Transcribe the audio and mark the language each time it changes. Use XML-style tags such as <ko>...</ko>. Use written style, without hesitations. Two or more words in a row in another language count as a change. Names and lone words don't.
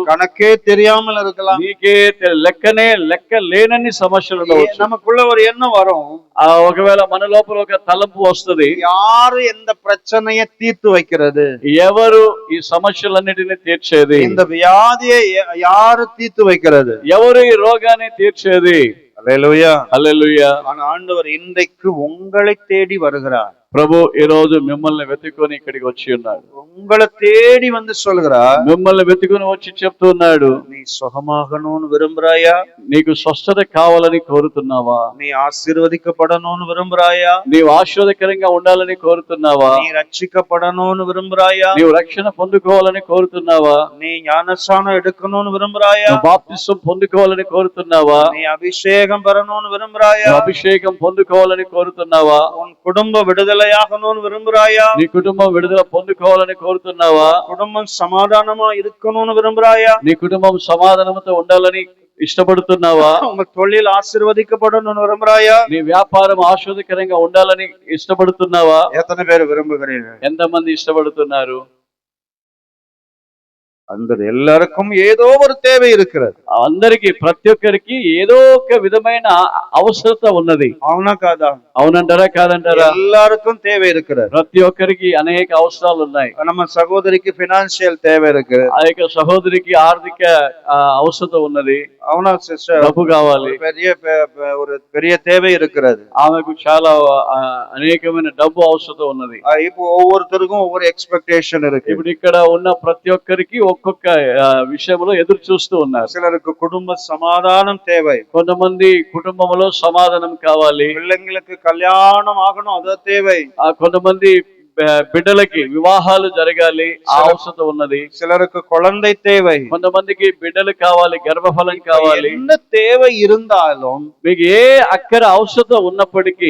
<ta>கணக்கே தெரியாமல் இருக்கலாம்.</ta> <te>నీకే లెక్క లేనన్ని సమస్యలు ఉండవచ్చు.</te> <ta>நமக்குள்ள ஒரு எண்ணம் வரும்,</ta> <te>ఒకవేళ మన లోపల ఒక తలంపు వస్తుంది,</te> <ta>யாரு எந்த பிரச்சனையை தீர்த்து வைக்கிறது,</ta> <te>ఎవరు ఈ సమస్యలన్నిటిని తీర్చేది,</te> <ta>இந்த வியாதியை யாரு தீர்த்து வைக்கிறது,</ta> <te>ఎవరు ఈ రోగాన్ని తీర్చేది.</te> <ta>அல்லேலூயா,</ta> <te>హల్లెలూయా.</te> <ta>ஆனா ஆண்டவர் இன்றைக்கு உங்களை தேடி வருகிறார்.</ta> <te>ప్రభు ఈ రోజు మిమ్మల్ని వెతుకొని ఇక్కడికి వచ్చి ఉన్నాడు.</te> <ta>உங்களை தேடி வந்து சொல்கிறார்,</ta> <te>మిమ్మల్ని వెతుకొని వచ్చి చెప్తున్నాడు,</te> <ta>நீ சுகமாகணும்னு விரும்புறாயா,</ta> <te>నీకు స్వస్థత కావాలని కోరుతున్నావా,</te> <ta>நீ ஆசீர்வதிக்கப்படணும்னு விரும்புறாயா,</ta> <te>నీవు ఆశీర్వాదకరంగా ఉండాలని కోరుతున్నావా,</te> <ta>நீ ரட்சிக்கப்படணும்னு விரும்புறாயா,</ta> <te>నీవు రక్షణ పొందుకోవాలని కోరుతున్నావా,</te> <ta>நீ ஞானஸ்நானம் எடுக்கணும்னு விரும்புறாயா,</ta> <te>నువ్వు బాప్తిసం పొందుకోవాలని కోరుతున్నావా,</te> <ta>நீ அபிஷேகம் பெறணும்னு விரும்புறாயா,</ta> <te>నువ్వు అభిషేకం పొందుకోవాలని కోరుతున్నావా,</te> <ta>உன் குடும்ப விடுதலையாகணும்னு விரும்புறாயா,</ta> <te>నీ కుటుంబం విడుదల పొందుకోవాలని కోరుతున్నావా,</te> <ta>குடும்பம் சமாதானமா இருக்கணும்னு விரும்புறாயா,</ta> <te>నీ కుటుంబం సమాధానంతో ఉండాలని ఇష్టపడుతున్నావా,</te> <ta>உங்க தொழில் ஆசீர்வதிக்கப்படணும்னு விரும்புறாயா,</ta> <te>నీ వ్యాపారం ఆశీర్వాదకరంగా ఉండాలని ఇష్టపడుతున్నావా.</te> <ta>எத்தனை பேர் விரும்புகிறீர்கள்?</ta> <te>ఎంతమంది ఇష్టపడుతున్నారు?</te> <ta>அந்த எல்லாருக்கும் ஏதோ ஒரு தேவை இருக்கிறது.</ta> <te>అందరికి ప్రతి ఒక్కరికి ఏదో ఒక విధమైన అవసరత ఉన్నది. అవునా కాదా? అవునంటారా కాదంటారా?</te> <ta>எல்லாருக்கும் தேவை இருக்கிறது.</ta> <te>ప్రతి ఒక్కరికి అనేక అవసరాలు ఉన్నాయి.</te> <ta>நம்ம சகோதரிக்கு ఫైనాన్షియల్ தேவை இருக்கு,</ta> <te>ఆ యొక్క సహోదరికి ఆర్థిక అవసరత ఉన్నది. అవునా సిస్టర్? డబ్బు కావాలి,</te> <ta>ஒரு பெரிய தேவை இருக்கிறது.</ta> <te>ఆమెకు చాలా అనేకమైన డబ్బు అవసరత ఉన్నది.</te> <ta>இப்போ ஒவ்வொருத்தருக்கும் ஒவ்வொரு எக்ஸ்பெக்டேஷன் இருக்கு.</ta> <te>ఇప్పుడు ఇక్కడ ఉన్న ప్రతి ఒక్కరికి ఒక్కొక్క విషయంలో ఎదురు చూస్తూ ఉన్నారు.</te> <ta>சிலருக்கு குடும்ப சமாதானம் தேவை,</ta> <te>కొంతమంది కుటుంబంలో సమాధానం కావాలి,</te> <ta>பிள்ளைங்களுக்கு கல்யாணம் ஆகணும் அது தேவை,</ta> <te>కొంతమంది బిడ్డలకి వివాహాలు జరగాలి ఆ అవసరం ఉన్నది.</te> <ta>சிலருக்கு குழந்தை தேவை,</ta> <te>కొంతమందికి బిడ్డలు కావాలి, గర్భఫలం కావాలి.</te> <ta>என்ன தேவை இருந்தாலும்</ta> <te>మీకు ఏ అక్కర అవసరం ఉన్నప్పటికీ</te>